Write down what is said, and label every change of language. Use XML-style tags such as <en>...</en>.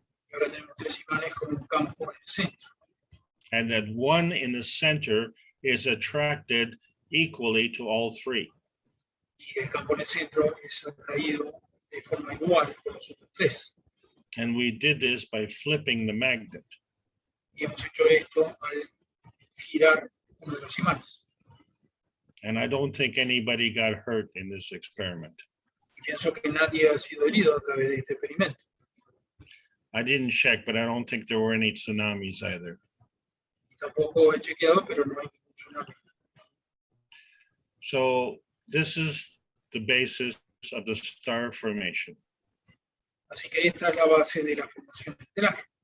<es>Y ahora tenemos tres imanes con un campo en el centro.</es> <en>And that one in the center is attracted equally to all three.</en> <es>Y el campo en el centro es atraído de forma igual por los otros tres.</es> <en>And we did this by flipping the magnet.</en> <es>Y hemos hecho esto al girar uno de los imanes.</es> <en>And I don't think anybody got hurt in this experiment.</en> <es>Y pienso que nadie ha sido herido a través de este experimento.</es> <en>I didn't check, but I don't think there were any tsunamis either.</en> <es>Y tampoco he chequeado, pero no hay ningún tsunami.</es> <en>So this is the basis of the star formation.</en> <es>Así que esta es la base de la formación estelar.</es>